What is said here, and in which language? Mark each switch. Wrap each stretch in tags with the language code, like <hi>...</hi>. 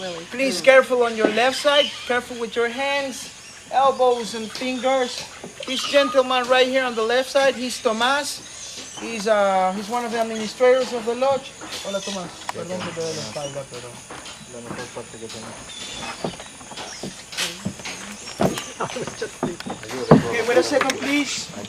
<en>Please, careful on your left side. Careful with your hands, elbows, and fingers. This gentleman right here on the left side, he's Tomás. He's one of the administrators of the lodge.</en> <es>Hola, Tomás. Perdón que te dé la espalda, pero la mejor parte que tengo.</es> <en>Okay, wait a second, please.</en>